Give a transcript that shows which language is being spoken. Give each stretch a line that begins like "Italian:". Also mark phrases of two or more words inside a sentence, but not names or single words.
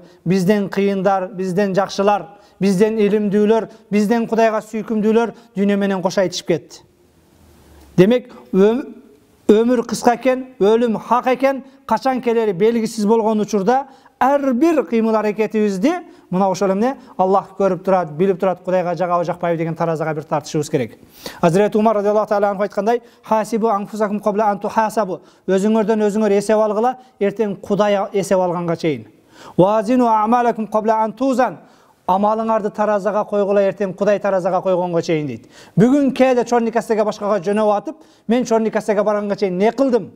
Kyrgyz: Бизден кыйындар, бизден жакшылар, бизден илимдүүлөр, бизден Кудайга сүйкүмдүүлөр дүйнө менен кошо айтышып кетти. Демек, өмүр кыска экен, өлүм хак экен, качан келери белгисиз болгон учурда ар бир кыймыл аракетибизди мына ошол эмне Аллах көрүп турат, билип турат, Кудайга жагабы жакпайбы деген таразага бир тартышыбыз керек. Азирет Умар
Arabic: رضي الله تعالى عنه
Kyrgyz: айткандай,
Arabic: حاسبوا أنفسكم قبل أن تحاسبوا.
Kyrgyz: Өзүңөрдөн өзүңөр эсеп алгыла, эртең Кудай эсеп алганга чейин.
Arabic: زنوا أعمالكم قبل أن توزنوا.
Kyrgyz: Амалыңарды таразага койгула, эртең Кудай таразага койгонго чейин дейт. Бүгүн кээде чорник кассага башкага жөнөп атып, мен чорник кассага барганга чейин не кылдым?